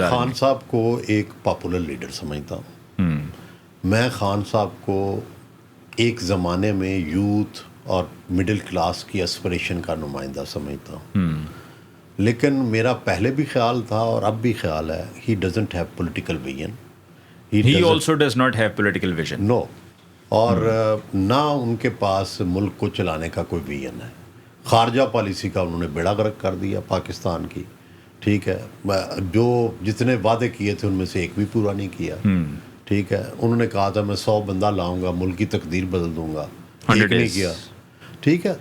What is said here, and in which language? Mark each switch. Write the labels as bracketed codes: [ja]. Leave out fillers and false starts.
[ur] میں خان صاحب کو ایک پاپولر لیڈر سمجھتا ہوں. میں خان صاحب کو ایک زمانے میں یوتھ اور مڈل کلاس کی اسپریشن کا نمائندہ سمجھتا ہوں. لیکن میرا پہلے بھی خیال تھا اور اب بھی خیال ہے، [en] He doesn't have political vision. He also does not have political vision. No. [ur] اور نہ ان کے پاس ملک کو چلانے کا کوئی ویژن ہے. خارجہ پالیسی کا انہوں نے بیڑا غرق کر دیا پاکستان کی، ٹھیک ہے. جو جتنے وعدے کیے تھے ان میں سے ایک بھی پورا نہیں کیا، ٹھیک ہے. انہوں نے کہا تھا میں 100 بندہ لاؤں گا، ملک کی تقدیر بدل دوں گا، ایک نہیں کیا، ٹھیک ہے.